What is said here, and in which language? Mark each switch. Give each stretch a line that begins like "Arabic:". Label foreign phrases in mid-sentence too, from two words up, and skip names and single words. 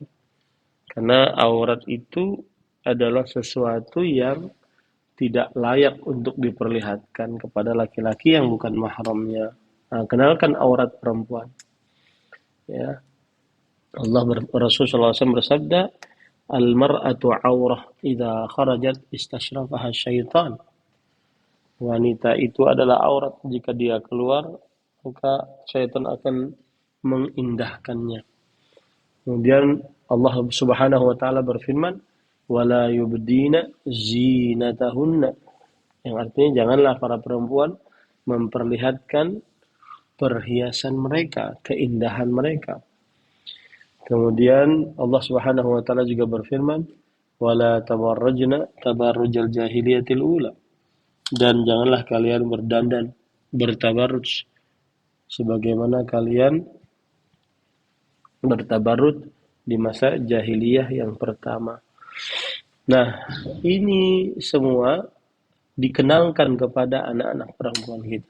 Indonesian: Karena aurat itu adalah sesuatu yang tidak layak untuk diperlihatkan kepada laki-laki yang bukan mahramnya. Nah, kenalkan aurat perempuan. Ya, Rasulullah SAW bersabda,
Arabic: "المرأة عورة إذا خرجت استشرفها الشيطان."
Indonesian: Wanita itu adalah aurat, jika dia keluar maka syaitan akan mengindahkannya. Kemudian Allah
Arabic: سبحانه وتعالى
Indonesian: berfirman,
Arabic: "ولا يبدين زينتهن."
Indonesian: Yang artinya janganlah para perempuan memperlihatkan perhiasan mereka, keindahan mereka. Kemudian Allah
Arabic: سبحانه وتعالى
Indonesian: juga berfirman,
Arabic: "ولا تبرجن تبرج الجاهلية الأولى."
Indonesian: Dan janganlah kalian berdandan, bertabarruj sebagaimana kalian bertabarruj di masa jahiliyah yang pertama. Nah, ini semua dikenalkan kepada anak-anak perempuan kita.